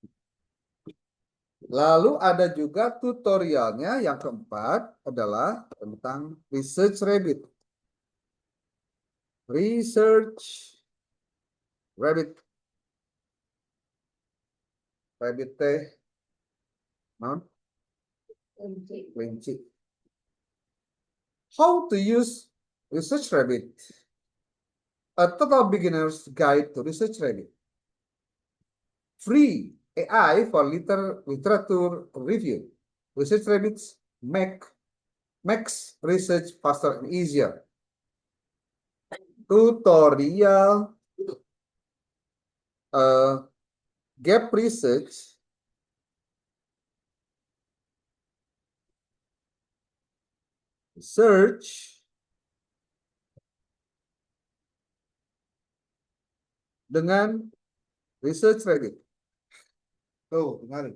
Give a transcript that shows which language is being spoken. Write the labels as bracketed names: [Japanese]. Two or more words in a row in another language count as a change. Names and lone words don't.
[Indonesian] Lalu ada juga tutorialnya yang keempat adalah tentang Research Rabbit. Research Rabbit. [Sundanese] Rabbit teh non kelinci. [English] How to use Research Rabbit. A total beginner's guide to Research Rabbit. Free AI for literature review. Research Rabbits makes research faster and easier. [Indonesian] Tutorial [English] gap research [Indonesian] dengan Research Rabbit. Tuh, dengar.